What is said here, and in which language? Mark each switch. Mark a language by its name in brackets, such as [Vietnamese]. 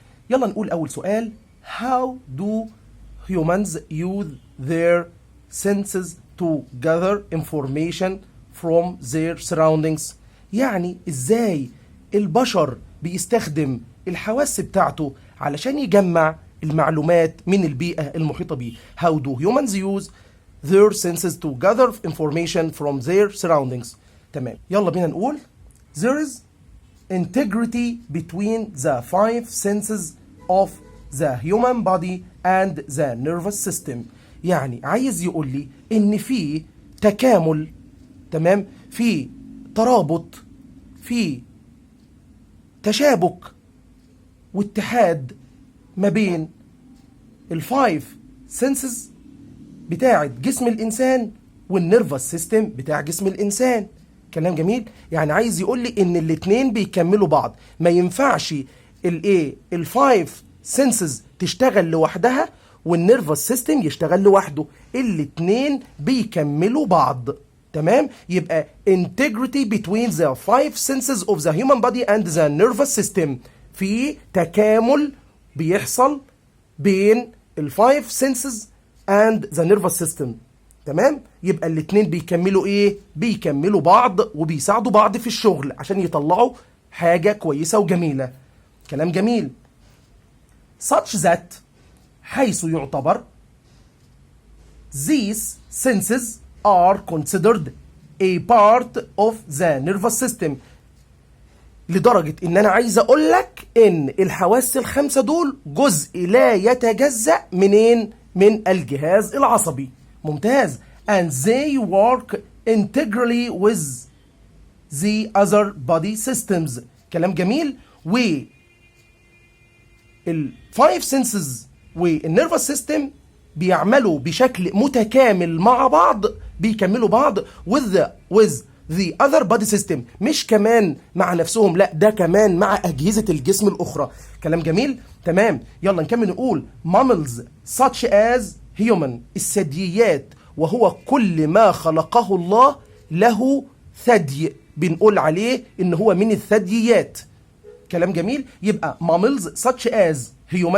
[Arabic] يلا نقول اول سؤال. [English] How do humans use their senses to gather information from their surroundings؟ [Arabic] يعني ازاي البشر بيستخدم الحواس بتاعته علشان يجمع المعلومات من البيئة المحيطة بيه. [English] How do humans use their senses to gather information from their surroundings؟ [Arabic] تمام، يلا بينا نقول [English] there is integrity between the five senses of the human body and the nervous system. [Arabic] يعني عايز يقول لي ان في تكامل، تمام، في ترابط، في تشابك واتحاد ما بين الفايف سنسز بتاعة جسم الإنسان والنيرفس سيستم بتاع جسم الإنسان. كلام جميل. يعني عايز يقول لي إن الاتنين بيكملوا بعض، ما ينفعش الفايف سنسز تشتغل لوحدها والنيرفس سيستم يشتغل لوحده، الاتنين بيكملوا بعض. تمام، يبقى [English] integrity between the five senses of the human body and the nervous system، [Arabic] في تكامل بيحصل بين الفايف [English] senses and the nervous system. [Arabic] تمام، يبقى الاتنين بيكملوا ايه؟ بيكملوا بعض وبيساعدوا بعض في الشغل عشان يطلعوا حاجة كويسة وجميلة. كلام جميل. [English] such that، [Arabic] حيث يعتبر [English] these senses are considered a part of the nervous system، [Arabic] لدرجة ان انا عايز اقول لك ان الحواس الخمسة دول جزء لا يتجزأ منين؟ من الجهاز العصبي. ممتاز. [English] and they work integrally with the other body systems. [Arabic] كلام جميل. و الفايف سنسز والنيرفس سيستم بيعملوا بشكل متكامل مع بعض، بيكملوا بعض [English] with the other body system، [Arabic] مش كمان مع نفسهم، لا ده كمان مع أجهزة الجسم الأخرى. كلام جميل. تمام، يلا نكمل نقول [English] mammals such as human، [Arabic] الثدييات وهو كل ما خلقه الله له ثدي، بنقول عليه إن هو من الثدييات. كلام جميل. [English] يبقى mammals such as human.